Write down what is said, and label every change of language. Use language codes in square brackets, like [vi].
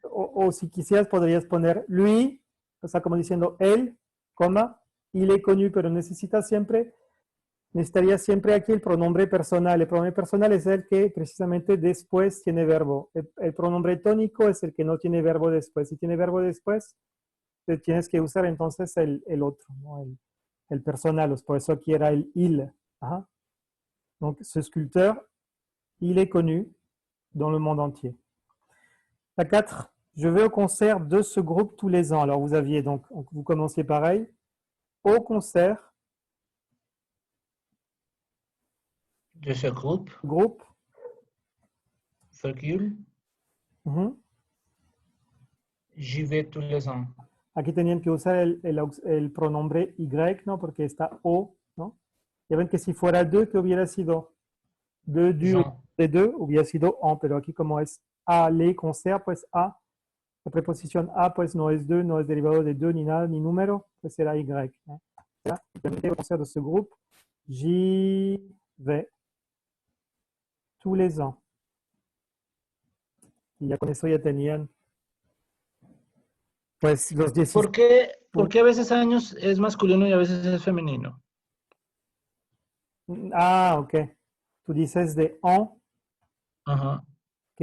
[es] O si quisieras podrías poner lui, o sea, como diciendo él, coma, [fr] il est connu, [es] pero necesitaría siempre aquí el pronombre personal. El pronombre personal es el que precisamente después tiene verbo. El pronombre tónico es el que no tiene verbo después. Si tiene verbo después, tienes que usar entonces el otro, ¿no? El personal. Por eso aquí era el il. Ajá. [fr] Donc, ce sculpteur, il est connu dans le monde entier. La 4. Je vais au concert de ce groupe tous les ans. Alors, vous aviez donc, vous commenciez pareil. Au concert. De ce groupe, Groupe. virgule, j'y vais tous les ans. [es] Aquí tenían que usar el pronombre y, ¿no? Porque está o, ¿no? Ya ven que si fuera de, que hubiera sido de deux, hubiera sido en, pero aquí como es a, les, concert, pues a, la preposición a, pues no es de, no es derivado de de, ni nada, ni número, pues será y, ¿no? [fr] Au concert de ce groupe, j'y vais tous les ans. [es] Y ya con eso ya tenían pues los 10. ¿Por qué a veces años es masculino y a veces es femenino? Ah, ok. Tú dices de en, Ajá. que